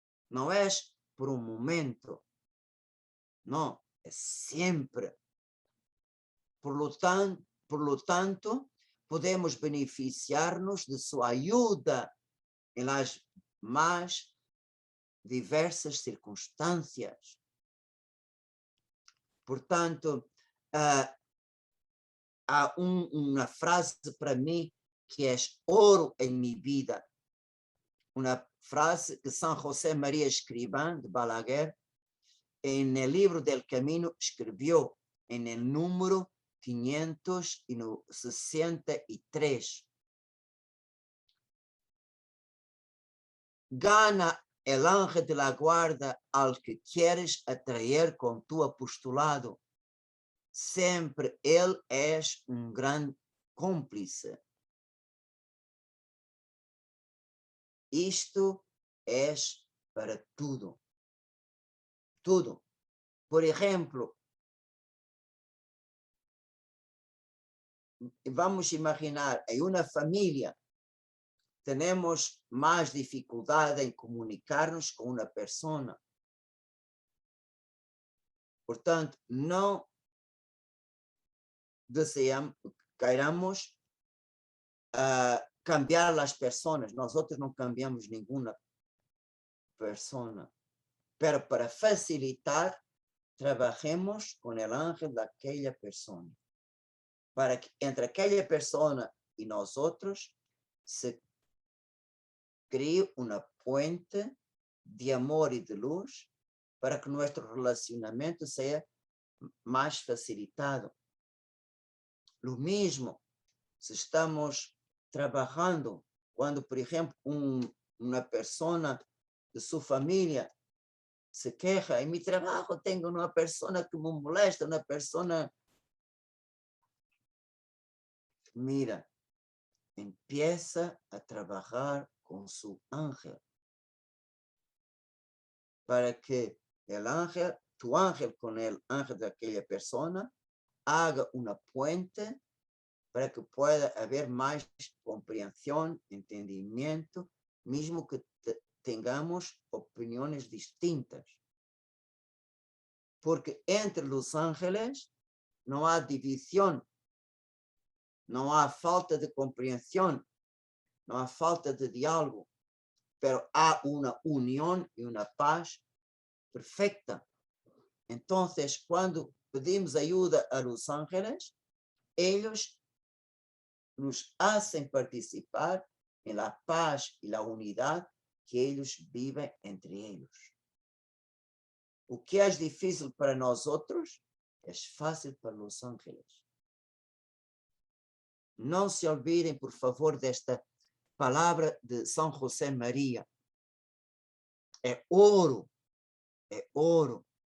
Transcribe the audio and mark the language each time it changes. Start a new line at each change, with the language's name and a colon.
Spanish: No es por un momento. No, es siempre. Por lo tanto, podemos beneficiarnos de su ayuda en las más diversas circunstancias. Por tanto,
Portuguese: há uma frase para mim que é ouro em minha vida. Uma frase que São José Maria Escrivá de Balaguer,
Spanish: en el libro del Camino,
Portuguese: escreveu
Spanish: en el número 563. Gana el ángel de la guarda al que quieres atraer con tu apostolado.
Portuguese: Sempre ele é grande cúmplice. Isto é para tudo. Tudo. Por exemplo, vamos imaginar, em uma família
Spanish: tenemos más dificultad en comunicarnos con una persona.
Portuguese: Portanto, não queiramos cambiar as pessoas. Nós outros não cambiamos nenhuma pessoa.
Spanish: Pero para facilitar, trabajemos
Portuguese: com o ángel daquela pessoa. Para que entre aquela pessoa e nós outros se crie uma puente de amor e de luz para que nosso relacionamento seja mais facilitado. Lo mesmo, se estamos trabalhando, quando, por exemplo, uma pessoa de sua família
Spanish: se queja,
Portuguese: em meu trabalho tenho uma pessoa que
Spanish: me molesta,
Portuguese: uma pessoa...
Spanish: Mira, empieza a
Portuguese: trabalhar com seu
Spanish: ángel, para que el ángel, tu ángel con el ángel de aquella persona, haga una puente para que pueda haber más comprensión, entendimiento, mismo que tengamos opiniones distintas. Porque entre los ángeles no hay división, no hay falta de comprensión, no hay falta de diálogo, pero hay una unión y una paz perfecta. Entonces, cuando pedimos ayuda a los ángeles, ellos nos hacen participar en la paz y la unidad que ellos viven entre ellos.
Portuguese: O que é difícil para nós outros, é fácil para os ángeles. Não se olvidem, por favor, desta palavra de São José Maria. É ouro, é ouro.